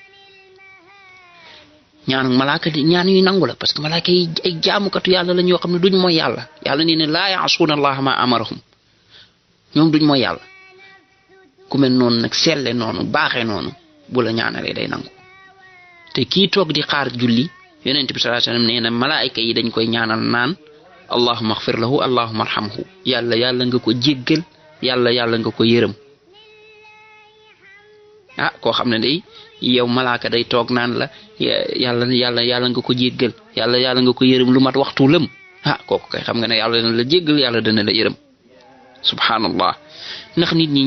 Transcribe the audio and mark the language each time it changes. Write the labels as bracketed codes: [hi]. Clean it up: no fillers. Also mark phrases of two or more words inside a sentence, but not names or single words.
[wo] ñaanu malaaka di ñaan yu nangu la [fr] parce que [wo] malaaka yi ay jaamukatu yàlla la ñoo xam ne duñ mooy yàlla yàlla nee ne [ar] لا يعصون الله ما أمرهم [wo] ñoom duñ mooy yàlla ku mel noonu nag selle noonu baaxee noonu bu la ñaanalee day nangu te kii toog di xaar julli yonent bi [ar] صلى الله عليه وسلم [wo] nee na malaayika yi dañ koy ñaanal naan [ar] اللهم اغفر له اللهم ارحمه [wo] yàlla nga ko jéggal yàlla nga ko yërëm koo xam ne day yow malaaka day toog naan la yàlla nga ko jéggal yàlla nga ko yërëm lu mat waxtu lëm kooku kay xam nga ne yàlla dana la jéggal yàlla dana la yërëm subhanallah ndax nit ñi